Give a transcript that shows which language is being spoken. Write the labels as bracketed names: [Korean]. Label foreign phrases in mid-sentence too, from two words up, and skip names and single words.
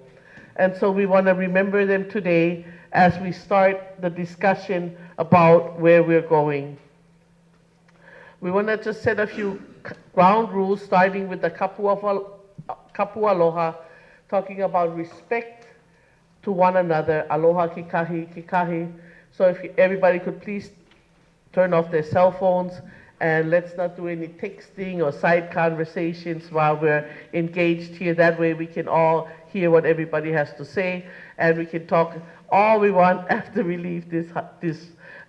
[English] And so we want to remember them today as we start the discussion about where we're going. We want to just set a few ground rules, starting with the Kapu Aloha, talking about respect to one another. [Hawaiian] Aloha kikahi, kikahi. [English] So if everybody could please turn off their cell phones, and let's not do any texting or side conversations while we're engaged here. That way we can all hear what everybody has to say, and we can talk all we want after we leave this room here.